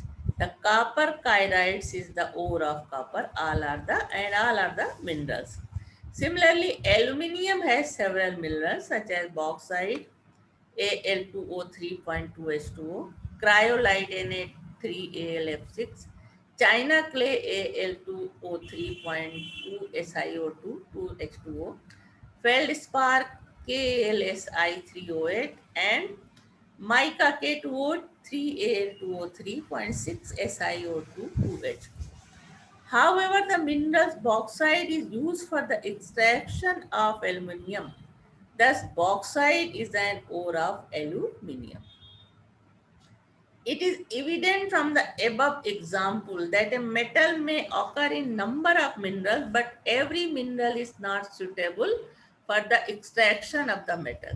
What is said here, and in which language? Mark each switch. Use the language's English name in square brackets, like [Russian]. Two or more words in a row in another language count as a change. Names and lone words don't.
[English] The copper pyrites is the ore of copper. All are the minerals. Similarly, aluminium has several minerals such as bauxite, Al2O3.2H2O, cryolite Na3AlF6, China clay Al2O3.2SiO2, 2H2O, feldspar KLSI308, and mica K2O3Al2O3.6SiO2, 2H. However, the minerals bauxite is used for the extraction of aluminium. Thus, bauxite is an ore of aluminium. It is evident from the above example that a metal may occur in number of minerals, but every mineral is not suitable for the extraction of the metal.